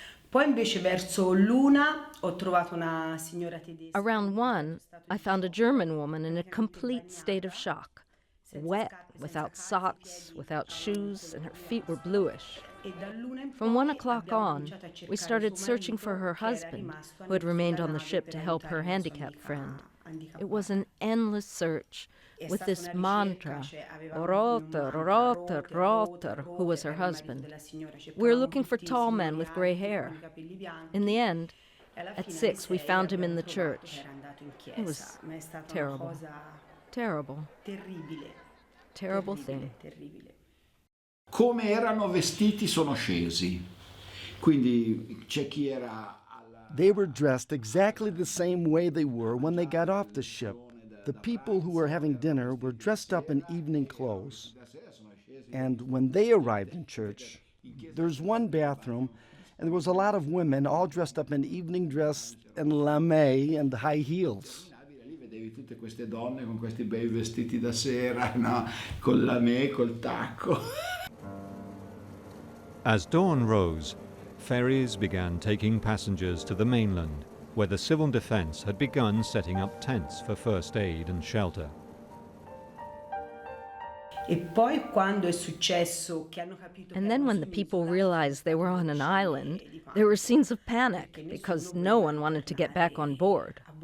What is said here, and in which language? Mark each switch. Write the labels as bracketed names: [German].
[Italian] Poi invece verso l'una ho trovato una signora tedesca. [English] Around 1, I found a German woman in a complete state of shock, wet, without socks, without shoes, and her feet were bluish. From 1 o'clock on, we started searching for her husband, who had remained on the ship to help her handicapped friend. It was an endless search, with this mantra, Roter, Roter, Roter, who was her husband. We were looking for tall men with gray hair. In the end, at 6, we found him in the church. It was terrible. Terrible. Terrible thing. [Italian] Come erano vestiti sono scesi. Quindi c'è chi era. [English] They were dressed exactly the same way they were when they got off the ship. The people who were having dinner were dressed up in evening clothes. And when they arrived in church, there's one bathroom, And there was a lot of women all dressed up in evening dress and lame and high heels. [Italian] Lì vedevi tutte queste donne con questi bei vestiti da sera, no? Col lamè, col tacco. [English] As dawn rose, ferries began taking passengers to the mainland, where the civil defense had begun setting up tents for first aid and shelter. And then when the people realized they were on an island, there were scenes of panic because no one wanted to get back on board.